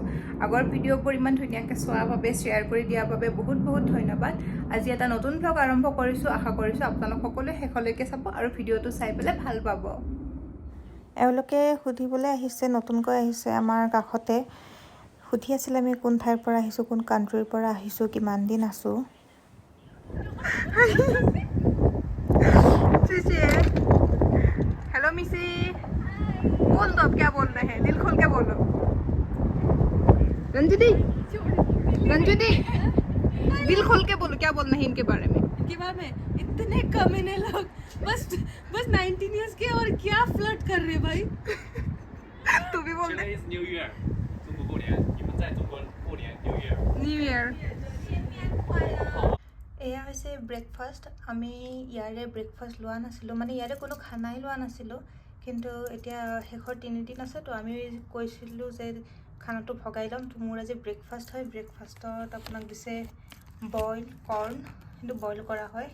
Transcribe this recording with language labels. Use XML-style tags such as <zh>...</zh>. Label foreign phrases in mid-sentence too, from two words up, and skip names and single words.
<as>আগৰ ভিডিঅ'বোৰ ইমান ধুনীয়াকৈ চোৱাৰ বাবে শ্বেয়াৰ কৰি দিয়াৰ বাবে বহুত বহুত ধন্যবাদ। আজি এটা নতুন ব্লগ আৰম্ভ কৰিছোঁ। আশা কৰিছোঁ আপোনালোক সকলোৱে শেষলৈকে চাব আৰু ভিডিঅ'টো চাই পেলাই ভাল পাব। এওঁলোকে সুধিবলৈ আহিছে, নতুনকৈ আহিছে আমাৰ কাষতে। সুধি আছিলে আমি কোন ঠাইৰ পৰা আহিছোঁ, কোন কাণ্ট্ৰিৰ পৰা আহিছোঁ, কিমান দিন আছোঁ।</as> <hi>हेलो मिसी, बोल दो अब क्या बोल रहे हैं, दिल खोल के बोलो। रंजू दी दिल खोल के बोलो, क्या बोलना है इनके बारे में। इतने कमीने लोग, बस 19 इयर्स के और क्या फ्लर्ट कर रहे भाई। तू भी बोल दे।</hi> <en>New Year，</en> <zh>中国过年，你们在中国过年</zh> <en>New Year。</en> <as>এয়া হৈছে ব্ৰেকফাষ্ট। আমি ইয়াৰে ব্ৰেকফাষ্ট লোৱা নাছিলোঁ, মানে ইয়াৰে কোনো খানাই লোৱা নাছিলোঁ। কিন্তু এতিয়া শেষৰ 3 দিন আছে, তো আমি কৈছিলোঁ যে খানাটো ভগাই ল'ম। তো মোৰ আজি ব্ৰেকফাষ্ট হয়। ব্ৰেকফাষ্টত আপোনাক দিছে</as> <en>boil corn,</en> <as>কিন্তু বইল কৰা হয়।</as>